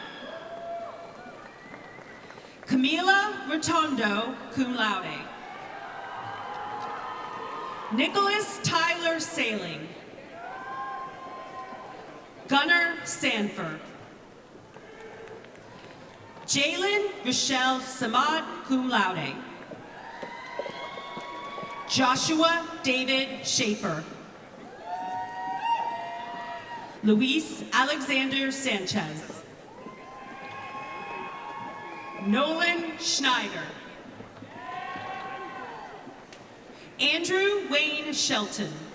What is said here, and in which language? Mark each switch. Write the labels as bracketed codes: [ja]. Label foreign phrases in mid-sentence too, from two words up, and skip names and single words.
[en] Camila Rotondo, [la] cum laude. [en] Nicholas Tyler Sailing. Gunnar Sanford. Jalen Rochelle Samad, [la] cum laude. [en] Joshua David Schaefer. Luis Alexander Sanchez. Nolan Schneider. Andrew Wayne Shelton.